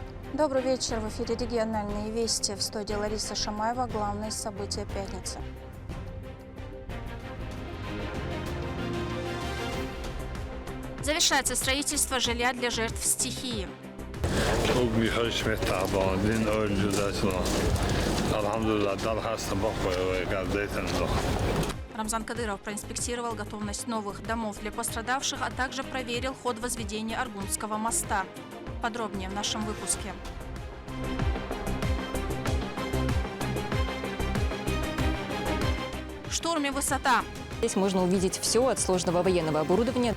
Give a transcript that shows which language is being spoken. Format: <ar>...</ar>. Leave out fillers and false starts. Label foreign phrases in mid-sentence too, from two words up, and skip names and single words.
<ru>Добрый вечер. В эфире «Региональные вести». В студии Лариса Шамаева. Главные события пятницы. Завершается строительство жилья для жертв стихии. Рамзан Кадыров проинспектировал готовность новых домов для пострадавших, а также проверил ход возведения Аргунского моста. Подробнее в нашем выпуске. В штурме высота. Здесь можно увидеть все от сложного военного оборудования.</ru>